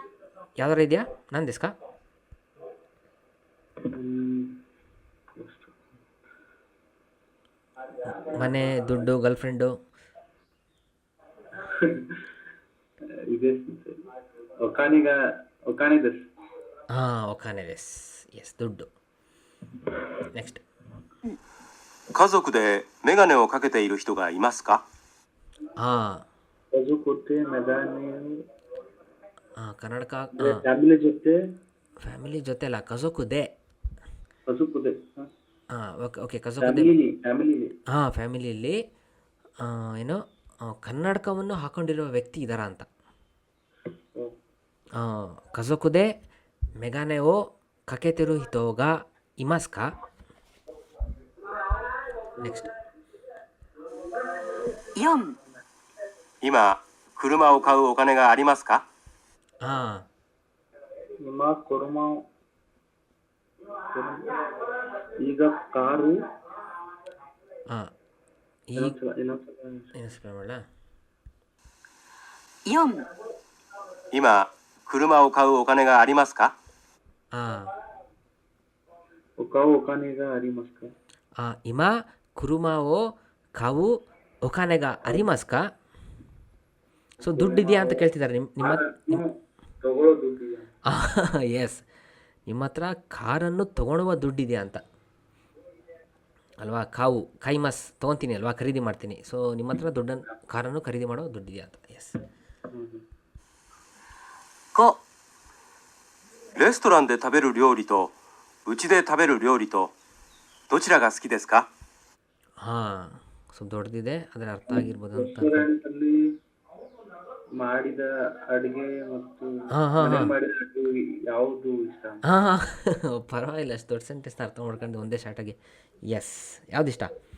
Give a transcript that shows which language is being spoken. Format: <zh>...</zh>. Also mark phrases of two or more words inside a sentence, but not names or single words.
<kn>ಯಾವ್ದಾರ ಇದೆಯಾ</kn> <ja>何ですか?</ja> <kn>ಮನೆ, ದುಡ್ಡು, ಗರ್ಲ್ಫ್ರೆಂಡು?</kn> <ja>お金です.</ja> <kn>ಹಾಂ,</kn> <ja>お金です.</ja> <kn>ಎಸ್, ದುಡ್ಡು. ನೆಕ್ಸ್ಟ್.</kn> <ja>家族でメガネをかけている人がいますか？</ja> <kn>ಹಾಂ, ಕನ್ನಡಕ. ಫ್ಯಾಮಿಲಿ ಜೊತೆ. ಫ್ಯಾಮಿಲಿ ಜೊತೆ ಅಲ್ಲ, ಕಜೋಕುದೆ. ಹಾಂ, ಓಕೆ, ಕಜೋಕುದೆ. ಹಾಂ, ಫ್ಯಾಮಿಲಿಯಲ್ಲಿ ಏನು ಕನ್ನಡಕವನ್ನು ಹಾಕೊಂಡಿರುವ ವ್ಯಕ್ತಿ ಇದ್ದಾರಾ ಅಂತ.</kn> <ja>家族でメガネをかけている人がいますか?</ja> <kn>ನೆಕ್ಸ್ಟ್.</kn> <ja>4、今車を買うお金がありますか？ ಹಾಂ,</ja> <kn>ಈಗ ಕಾರು. ಹಾಂ, ಈಗ ಇನ್ನೊಂದು ಮಾಡಲ.</kn> <ja>4、今車を買うお金がありますか？ ಹಾಂ, お金がありますか？今車を買うお金がありますか?</ja> <kn>ಸೊ ದುಡ್ಡಿದೆಯಾ ಅಂತ ಕೇಳ್ತಿದ್ದಾರೆ ನಿಮ್ಮ. ತಗೊಳ್ಳೋ ದುಡ್ಡು. ಎಸ್, ನಿಮ್ಮ ಹತ್ರ ಕಾರನ್ನು ತೊಗೊಳುವ ದುಡ್ಡಿದೆಯಾ ಅಂತ ಅಲ್ವಾ?</kn> <ja>買う 買います</ja> <kn>ತೊಗೊತೀನಿ ಅಲ್ವಾ, ಖರೀದಿ ಮಾಡ್ತೀನಿ. ಸೊ ನಿಮ್ಮ ಹತ್ರ ಕಾರನ್ನು ಖರೀದಿ ಮಾಡೋ ದುಡ್ಡಿದೆಯಾ ಅಂತ. ಎಸ್.</kn> <ja>5、レストランで食べる料理とうちで食べる料理とどちらが好きですか？</ja> <kn>ಹಾಂ, ಸೊ ದೊಡ್ಡದಿದೆ, ಅದರ ಅರ್ಥ ಆಗಿರ್ಬೋದು ಅಂತ. ರೆಸ್ಟೋರೆಂಟ್ ಅಲ್ಲಿ ಮಾಡಿದ ಅಡಿಗೆ ಮತ್ತು ಮಾಡಿದ ಅಡಿಗೆ ಯಾವುದು ಇಷ್ಟ? ಹಾಂ, ಪರವಾಗಿಲ್ಲ, ಅಷ್ಟು ದೊಡ್ಡ ಸೆಂಟೆನ್ಸ್ನ ಅರ್ಥ ಮಾಡ್ಕೊಂಡು ಒಂದೇ ಶಾರ್ಟಾಗಿ. ಎಸ್, ಯಾವ್ದು ಇಷ್ಟ?</kn>